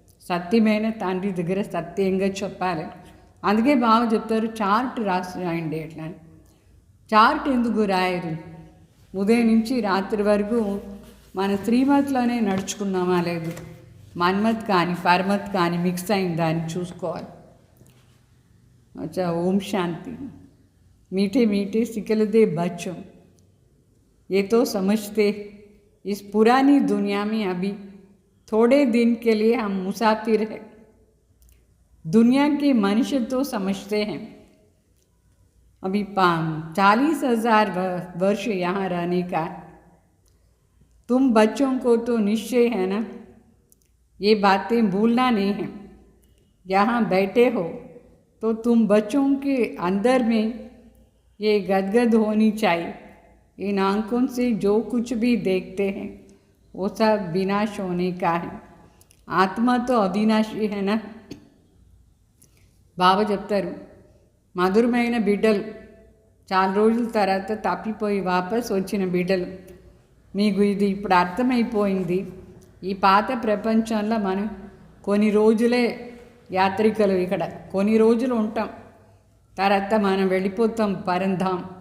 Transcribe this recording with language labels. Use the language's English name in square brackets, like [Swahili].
[Telugu] సత్యమైన తండ్రి దగ్గర సత్యంగా చెప్పాలి. అందుకే బావ చెప్తారు చార్ట్ రాసి రాయండి అట్లా. చార్ట్ ఎందుకు రాయరు? ఉదయం నుంచి రాత్రి వరకు మన శ్రీమత్లోనే నడుచుకున్నామా లేదు, మన్మత్ కానీ పరమత్ కానీ మిక్స్ అయిందా అని చూసుకోవాలి. [Hindi] अच्छा ओम शांति। मीठे मीठे सिकलदे बच्चों, ये तो समझते इस पुरानी दुनिया में अभी थोड़े दिन के लिए हम मुसाफिर हैं। दुनिया के मनुष्य तो समझते हैं अभी 40,000 वर्ष यहाँ रहने का। तुम बच्चों को तो निश्चय है ना, ये बातें भूलना नहीं है। यहाँ बैठे हो तो तुम बच्चों के अंदर में ये गदगद होनी चाहिए। इन आंखों से जो कुछ भी देखते हैं वो सब विनाश होने का है। आत्मा तो अविनाशी है ना। [Telugu] బాబా చెప్తారు, మధురమైన బిడ్డలు, చాలా రోజుల తర్వాత తప్పిపోయి వాపస్ వచ్చిన బిడ్డలు, మీకు ఇది ఇప్పుడు అర్థమైపోయింది. ఈ పాత ప్రపంచంలో మనం కొన్ని రోజులే యాత్రికులు, ఇక్కడ కొన్ని రోజులు ఉంటాం, తర్వాత మనం వెళ్ళిపోతాం పరంధాం.